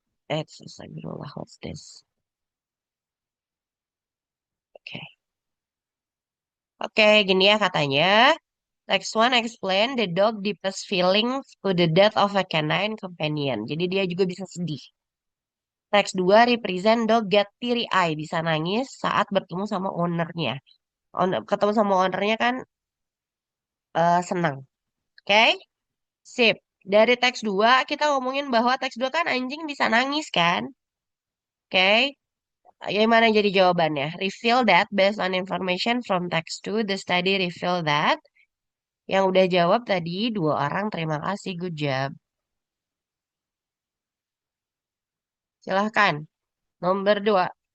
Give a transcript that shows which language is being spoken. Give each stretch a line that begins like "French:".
English: Astagfirullah, what's this?
Indonesian: Oke. Oke, gini ya katanya.
English: Text one explain the dog deepest feelings to the death of a canine companion.
Indonesian: Jadi dia juga bisa sedih. Teks 2 represent dog get teary eye, bisa nangis saat bertemu sama ownernya. Ketemu sama ownernya kan senang. Oke? Sip. Dari teks 2 kita ngomongin bahwa teks 2 kan anjing bisa nangis kan? Oke? Yang mana jadi jawabannya?
English: Reveal that based on information from text 2, the study reveal that.
Indonesian: Yang udah jawab tadi dua orang, terima kasih, good job. Silahkan. Nomor 2.